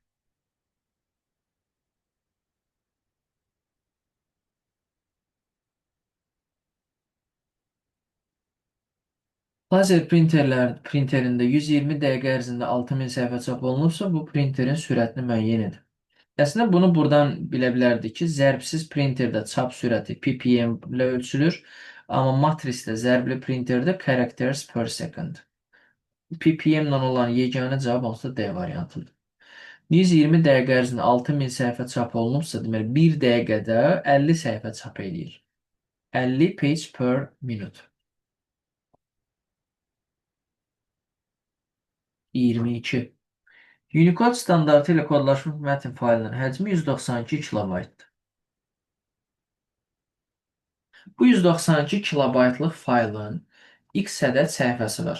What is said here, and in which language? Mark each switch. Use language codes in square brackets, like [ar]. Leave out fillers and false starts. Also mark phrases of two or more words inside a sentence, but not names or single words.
[az] Lazer printerində 120 dəqiqə ərzində 6000 səhifə çap olunursa, bu printerin sürətini müəyyən edin. Əslində bunu buradan bilə bilərdik ki, zərbsiz printerdə çap sürəti ppm ilə ölçülür. Amma matrisdə, zərbli printerdə [en] characters per second. [az] ppm ilə olan yeganə cavab onsuz da D variantıdır. 120 dəqiqə ərzində 6000 səhifə çap olunubsa, deməli 1 dəqiqədə 50 səhifə çap eləyir. [en] 50 page per minute. 22. [az] Unicode standartı ilə kodlaşmış mətn faylının həcmi 192 kilobaytdır. Bu 192 kilobaytlıq faylın x ədəd səhifəsi var.